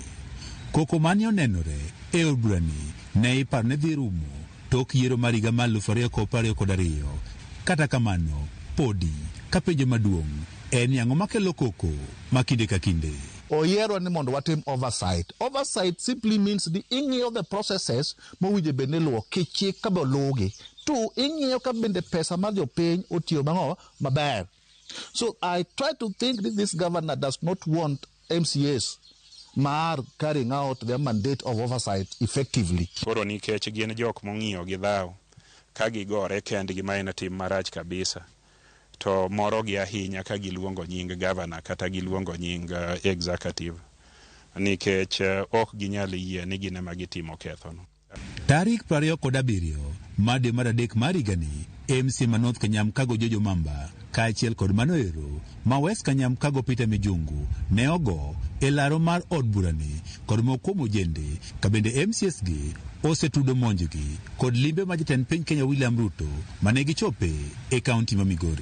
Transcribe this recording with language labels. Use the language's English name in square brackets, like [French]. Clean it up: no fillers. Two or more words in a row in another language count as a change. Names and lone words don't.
[Luo (Kenya and Tanzania)] Koko mane onenore e od burani ne ipar ne dhi rumo tok yiero mar higa mar 2022. Kata kamano podi ka penjo maduong' en ang'o makelo koko ma kinde ka kinde. Oyiero ni mondo watim oversight. [English] Oversight simply means the [Luo (Kenya and Tanzania)] ing'iyo [English] the processes [Luo (Kenya and Tanzania)] mowinjo bed ni luwo kichik ka be oluwgi. To ing'iyo ka bende pesa mar jopiny otiyo maber. [English] So I try to think that this governor does not want MCAs mar carrying out their mandate of oversight effectively. [Luo (Kenya and Tanzania)] Koro nikech gin jok mong'iyo gi dhao ka gigore kendgi ma en tim marach kabisa. To moro gi ahinya ka giluongo nying governor kata giluongo nying executive nikech ok ginyal yie ni gine ma gitimo kethono. Tarik 27 made mar 3 mar higani, MC Manoth Kanyamkago Jojo Mamba kaachiel kod Manoero ma West Kanyamkago Peter Mijungu ne ogo e laro mar od burani kod mokuom ojende ka bende MCS gi osetudo monjgi kod limbe ma jatend piny Kenya William Ruto mane gichope e kaunti ma Migori.